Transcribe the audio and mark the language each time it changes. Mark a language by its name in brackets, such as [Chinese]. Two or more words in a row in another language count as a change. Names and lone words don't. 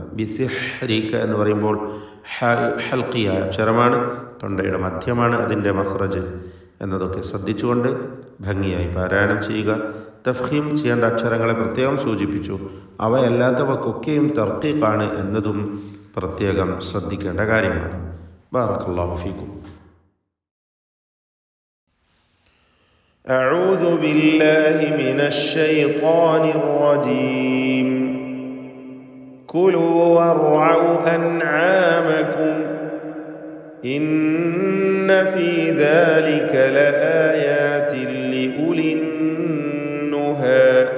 [Malayalam] ബിസിഹ്രിക എന്ന് പറയുമ്പോൾ ഹൽഖിയായ അക്ഷരമാണ്, തൊണ്ടയുടെ മധ്യമാണ് അതിൻ്റെ മഖ്റജ് എന്നതൊക്കെ ശ്രദ്ധിച്ചുകൊണ്ട് ഭംഗിയായി പാരായണം ചെയ്യുക. തഫ്ഖീം ചെയ്യേണ്ട അക്ഷരങ്ങളെ പ്രത്യേകം സൂചിപ്പിച്ചു. അവയല്ലാത്തവക്കൊക്കെയും തർക്കീഖാണ് എന്നതും പ്രത്യേകം ശ്രദ്ധിക്കേണ്ട കാര്യമാണ്. [Arabic] بارك الله فيكم. أعوذ بالله من الشيطان الرجيم كلوا وارعوا أنعامكم إن في ذلك لآيات لأولي النهى